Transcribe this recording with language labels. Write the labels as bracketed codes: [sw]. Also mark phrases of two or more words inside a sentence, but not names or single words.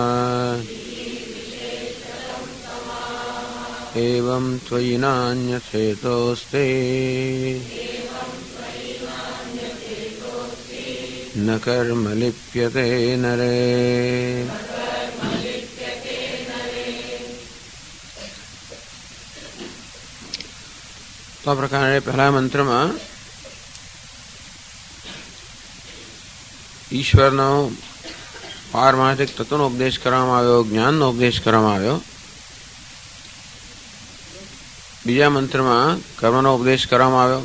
[sa] एवं त्वयि नान्यथेतोऽस्ति न कर्म लिप्यते नरे। [gu] तो આ પ્રકારે પહેલા મંત્રમાં ઈશ્વરનો પારમાર્થિક તત્વનો ઉપદેશ કરવામાં આવ્યો, જ્ઞાનનો ઉપદેશ કરવામાં આવ્યો. બીજા મંત્રમાં કર્મનો ઉપદેશ કરવામાં આવ્યો.